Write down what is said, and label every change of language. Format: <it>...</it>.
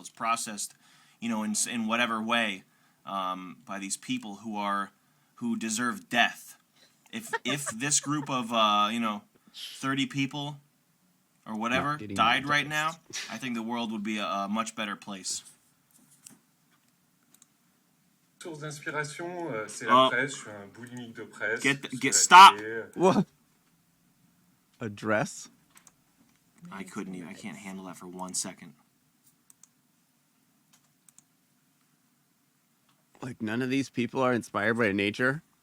<en>It's processed, in whatever way, by these people who deserve death. If this group of 30 people or whatever died right now, I think the world would be a much better place.</en> <fr>Source d'inspiration, c'est la presse. Je suis un boulimique de presse.</fr> <en>Stop! What? A dress? I can't handle that for 1 second. Like none of these people are inspired by nature?</en>